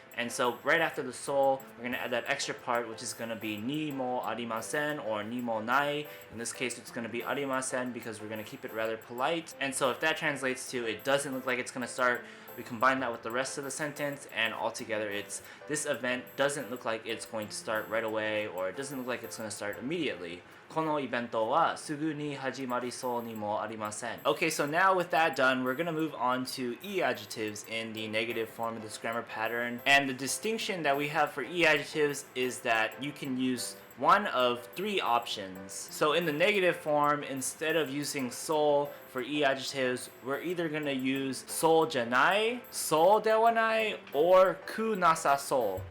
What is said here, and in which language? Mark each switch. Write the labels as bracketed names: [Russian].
[English] And so right after the so, we're going to add that extra part, which is going to be ni mo arimasen or ni mo nai. In this case, it's going to be arimasen because we're going to keep it rather polite. And so if that translates to it doesn't look like it's going to start, we combine that with the rest of the sentence, and altogether it's this event doesn't look like it's going to start right away, or it doesn't look like it's going to start immediately. [Japanese] このイベントはすぐに始まりそうにもありません. [English] Okay, so now with that done, we're going to move on to e-adjectives in the negative form of this grammar pattern. And the distinction that we have for e-adjectives is that you can use one of three options. So in the negative form, instead of using so for e-adjectives, we're either going to use soujyanai, soudewanai, or kunasasou.